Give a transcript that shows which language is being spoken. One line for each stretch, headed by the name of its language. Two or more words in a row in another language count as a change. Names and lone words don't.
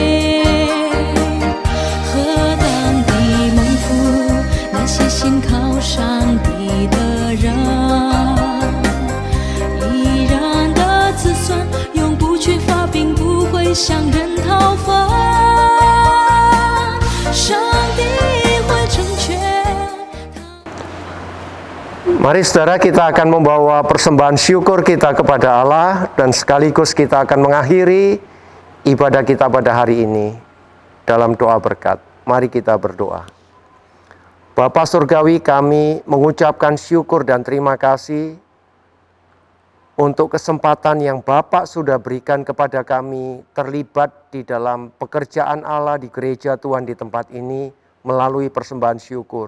Chinese: 何等的蒙福，那些信靠上帝的人，义人的子孙永不缺乏，并不会向人讨分。上帝会成全。
Indonesian: Mari saudara, kita akan membawa persembahan syukur kita kepada Allah dan sekaligus kita akan mengakhiri ibadah kita pada hari ini dalam doa berkat. Mari kita berdoa. Bapa Surgawi, kami mengucapkan syukur dan terima kasih untuk kesempatan yang Bapak sudah berikan kepada kami terlibat di dalam pekerjaan Allah di gereja Tuhan di tempat ini melalui persembahan syukur.